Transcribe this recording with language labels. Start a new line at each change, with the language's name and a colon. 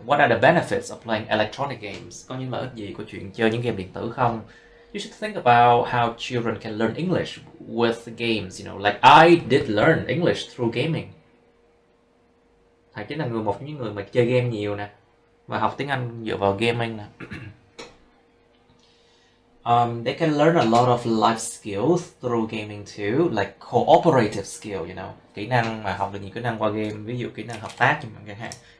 English: What are the benefits of playing electronic games?
Vietnamese: Có những lợi ích gì của chuyện chơi những game điện tử không?
English: You should think about how children can learn English with games, you know, like I did learn English through gaming.
Vietnamese: Thầy chính là một trong những người mà chơi game nhiều nè, và học tiếng Anh dựa vào gaming nè.
English: They can learn a lot of life skills through gaming too, like cooperative skill, you know.
Vietnamese: Kỹ năng mà học được nhiều kỹ năng qua game, ví dụ kỹ năng hợp tác chẳng hạn.